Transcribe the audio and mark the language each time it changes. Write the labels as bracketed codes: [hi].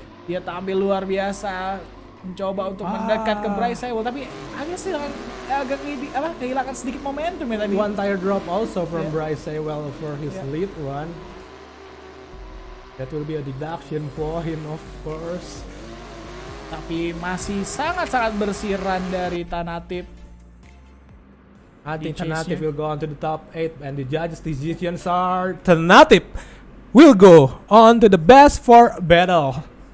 [id] Dia tampil luar biasa, mencoba untuk mendekat ke Bryce Sewell, tapi agak kehilangan sedikit momentum ya tadi. [en] One tire drop also from Bryce Sewell for his lead one. That will be a deduction for him, of course. [id] Tapi masih sangat-sangat bersih run dari Tanatif. [en] I think Tanatif will go on to the top 8, and the judges' decisions are Tanatif will go on to the best 4 battle.